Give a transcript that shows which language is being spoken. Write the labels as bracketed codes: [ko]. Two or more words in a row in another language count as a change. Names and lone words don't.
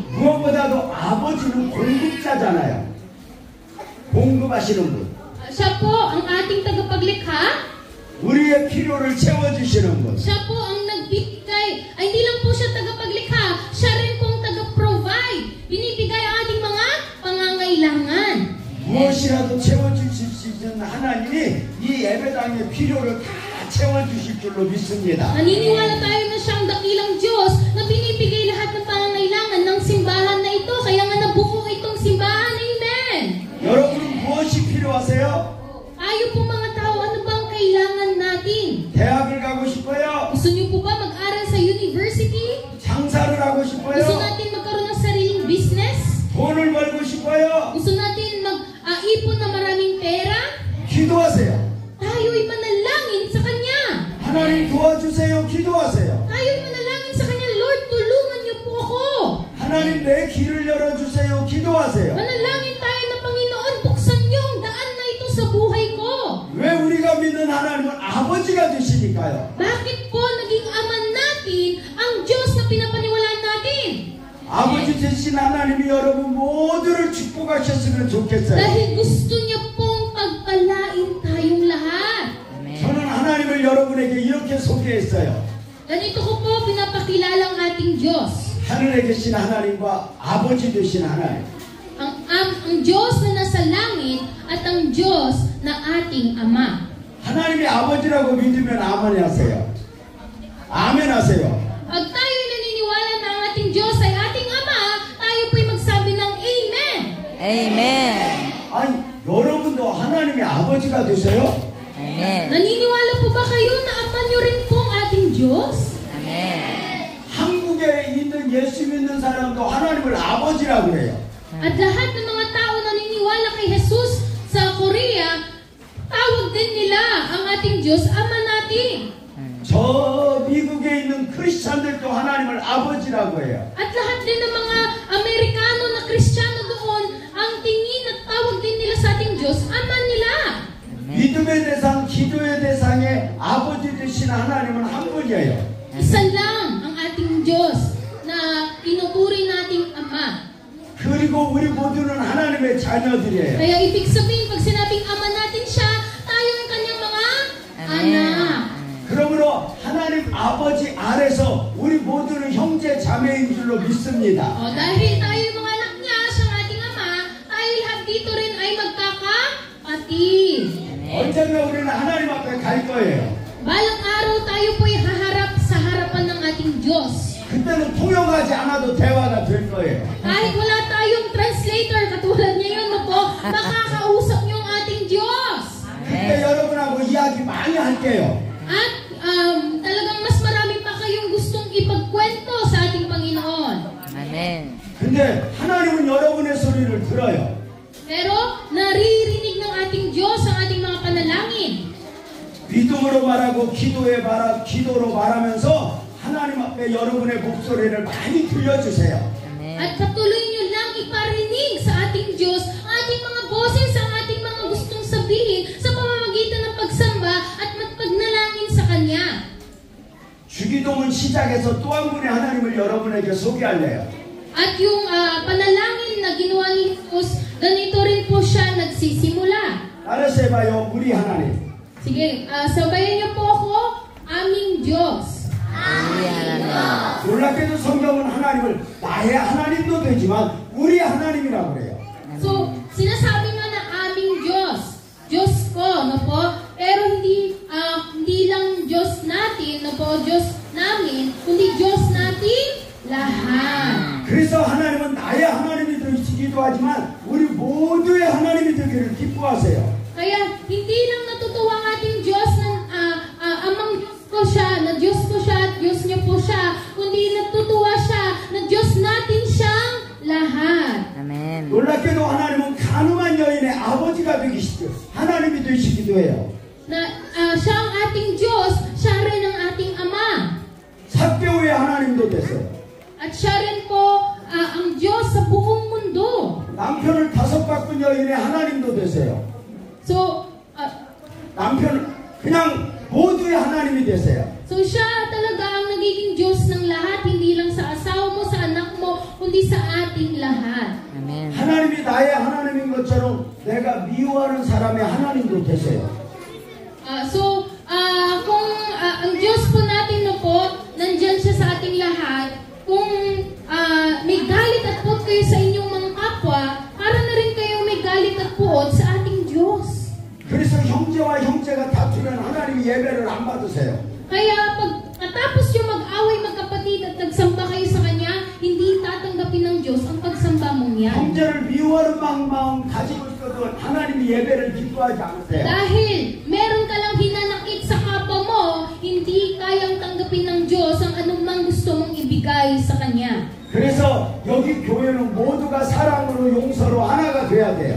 [ko] 무엇보다도 아버지는 공급자잖아요. 공급하시는 분. [tl] Siya po ang ating tagapaglikha. [ko] 우리의 필요를 채워주시는 분. [tl] Siya po ang nagbibigay. Ay, hindi lang po siya tagapaglikha, siya rin pong taga-provide. Binibigay ang ating mga pangangailangan. [ko] 무엇이라도 채워주실 수 있는 하나님이 이 예배당의 필요를 다 채워주실 줄로 믿습니다. [tl] Naniniwala tayo na siyang dakilang Diyos na binibigay lahat ng pangangailangan ng simbahan na ito. Kaya nga nabuo itong simbahan. Amen. [ko] 여러분은 무엇이 필요하세요? [tl] Tayo po mga tao, ano bang kailangan natin? [ko] 대학을 가고 싶어요? [tl] Gusto niyo po ba mag-aral sa university? [ko] 장사를 하고 [tl] Gusto [ko] 싶어요? [tl] natin magkaroon ng sariling business? [ko] 돈을 벌고 싶어요? [tl] Gusto natin mag-ipon na maraming pera? [ko] 기도하세요. [tl] Tayo'y manalangin sa Kanya. [ko] 하나님 도와주세요. 기도하세요. [tl] Tayo'y manalangin sa Kanya, Lord, tulungan niyo po ako. [ko] 하나님 내 길을 열어주세요. 기도하세요. [tl] Manalangin tayo na Panginoon, buksan niyo ang daan na ito sa buhay ko. [ko] 왜 우리가 믿는 하나님은 아버지가 되시니까요. [tl] Bakit po naging ama natin ang Diyos na pinapaniwalaan natin? [ko] 아버지 되신 하나님이 여러분 모두를 축복하셨으면 좋겠어요. [tl] Dahil gusto niya pong pagpalain tayong lahat. [ko] 저는 하나님을 여러분에게 이렇게 소개했어요. [tl] Ganito ko po pinapakilala ang ating Diyos. [ko] 하늘에 계신 하나님과 아버지 되신 하나님. [tl] Ang Diyos na nasa langit at ang Diyos na ating Ama. [ko] 하나님이 아버지라고 믿으면 아멘 하세요. 아멘 하세요. [tl] Pag tayo'y naniniwala na ang ating Diyos ay ating Ama, tayo po'y magsabi ng Amen. Amen. [ko] 아니 여러분도 하나님이 아버지가 되세요? [tl] Amen. Naniniwala po ba kayo na Ama niyo rin po ang ating Diyos? Amen. [ko] 한국에 있는 예수 믿는 사람도 하나님을 아버지라고 그래요. [tl] At lahat ng mga tao naniniwala kay Jesus sa Korea, tawag din nila ang ating Diyos, Ama natin. [ko] 저 미국에 있는 크리스찬들도 하나님을 아버지라고 해요. [tl] At lahat din ng mga Amerikano na Kristiyano doon, ang tingin at tawag din nila sa ating Diyos, Ama nila. [ko] 믿음의 대상, 기도의 대상의 아버지 되신 하나님은 한 분이에요. [tl] Isa lang ang ating Diyos na inuturi nating Ama. [ko] 그리고 우리 모두는 하나님의 자녀들이에요. [tl] Kaya ibig sabihin, pag sinabing Ama natin siya, tayo ang kanyang mga anak. [ko] 그러므로 하나님 아버지 아래서 우리 모두는 형제 자매인 줄로 믿습니다. [tl] Dahil tayo yung mga anak niya, siyang ating Ama, tayo lahat dito rin ay magkakapatid. [ko] 언젠가 우리는 하나님 앞에 갈 거예요. [tl] Balang araw tayo po'y haharap sa harapan ng ating Diyos. [ko] 그때는 통역하지 않아도 대화가 될 거예요. [tl] Kahit wala tayong translator, katulad ngayon na po, makakausap niyo ang ating Diyos. [ko] 그때 여러분하고 이야기 많이 할게요. [tl] At talagang mas marami pa kayong gustong ipagkwento sa ating Panginoon. Amen. [ko] 근데 하나님은 여러분의 소리를 들어요. [tl] Pero naririnig ng ating Diyos ang ating mga panalangin. [ko] 믿음으로 말하고 기도로 말하면서 하나님 앞에 여러분의 목소리를 많이 들려주세요. [tl] At patuloy nyo lang iparinig sa ating Diyos ang ating mga boses, ang ating mga gustong sabihin sa pamamagitan ng pagsamba at magpagnalangin sa Kanya. [ko] 주기도문 시작해서 또 한 분의 하나님을 여러분에게 소개할래요. [tl] At yung panalangin na ginawa ni Jesus, ganito rin po siya nagsisimula. [ko] 따라서 해봐요. 우리 하나님. [tl] Sige, sabayan niyo po ako, aming Diyos. [ko] 우리 하나님. 놀랍게도 성경은 하나님을 나의 하나님도 되지만 우리 하나님이라고 그래요. [tl] So, sinasabi nga na aming Diyos. Diyos ko, no po? Pero hindi lang Diyos natin, no po? Diyos namin, kundi Diyos natin lahat. [ko] 그래서 하나님은 나의 하나님이 되시기도 하지만 우리 모두의 하나님이 되기를 기뻐하세요. [tl] Kaya, hindi lang natutuwa ang ating Diyos na amang Diyos ko siya, na Diyos ko siya at Diyos niya po siya, kundi natutuwa siya na Diyos natin siyang lahat. Amen. [ko] 놀랍게도 하나님은 가늠한 여인의 아버지가 되시기도 하나님이 되시기도 해요. [tl] Na siya ang ating Diyos, siya rin ang ating Ama. [ko] 삭개오의 하나님도 됐어요. [tl] At siya rin po ang Diyos sa buong mundo. [ko] 남편을 5 바꾼 여인의 하나님도 되세요. [tl] So, [ko] 남편 그냥 모두의 하나님이 되세요. [tl] so siya talaga ang nagiging Diyos ng lahat, hindi lang sa asawa mo, sa anak mo, kundi sa ating lahat. Amen. [ko] 하나님이 나의 하나님인 것처럼 내가 미워하는 사람의 하나님도 되세요. [tl] Kung ang Diyos po natin na po, nandyan siya sa ating lahat, kung may galit at puot kayo sa inyong mga kapwa, para na rin kayo may galit at puot sa ating Diyos. [ko] 그래서 형제와 형제가 다투면 하나님이 예배를 안 받으세요. [tl] Kaya pagkatapos yung mag-away magkapatid at nagsamba kayo sa Kanya, hindi tatanggapin ng Diyos ang pagsamba mong yan. [ko] 형제를 미워하는 마음 가지고 있어도 하나님이 예배를 기뻐하지 않으세요. [tl] Dahil meron ka lang hinanakit sa kapwa mo, hindi kayang tanggapin ng Diyos ang anumang gusto mong ibigay sa Kanya. [ko] 그래서 여기 교회는 모두가 사랑으로 용서로 하나가 돼야 돼요.